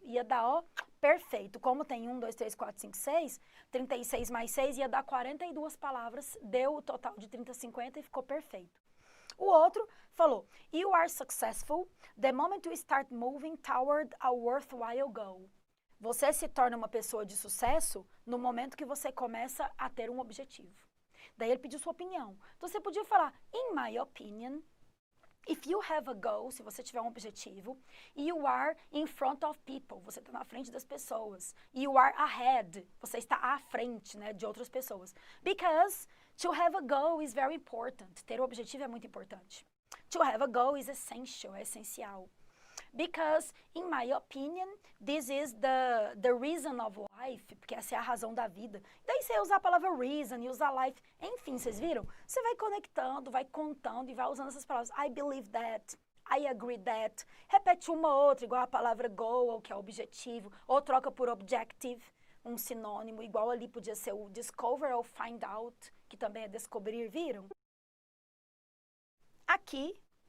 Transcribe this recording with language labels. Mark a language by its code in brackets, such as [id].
[pt] Ia dar, ó, perfeito. Como tem 1, 2, 3, 4, 5, 6, 36 mais 6 ia dar 42 palavras, deu o total de 30, 50 e ficou perfeito. O outro falou, [en] you are successful the moment you start moving toward a worthwhile goal. [pt] Você se torna uma pessoa de sucesso no momento que você começa a ter um objetivo. Daí ele pediu sua opinião. Então você podia falar, [en] in my opinion, if you have a goal, [pt] se você tiver um objetivo, [en] you are in front of people, [pt] você está na frente das pessoas. [en] You are ahead, [pt] você está à frente, né, de outras pessoas. [en] Because to have a goal is very important. [pt] Ter um objetivo é muito importante. [en] To have a goal is essential, [pt] é essencial. [en] Because, in my opinion, this is the reason of life, [pt] porque essa é a razão da vida. Daí você usa a palavra reason e usa life. Enfim, vocês viram? Você vai conectando, vai contando e vai usando essas palavras. [en] I believe that, I agree that. [pt] Repete uma ou outra, igual a palavra goal, que é objetivo, ou troca por objective, um sinônimo, igual ali podia ser o discover ou find out, que também é descobrir, viram? Aqui.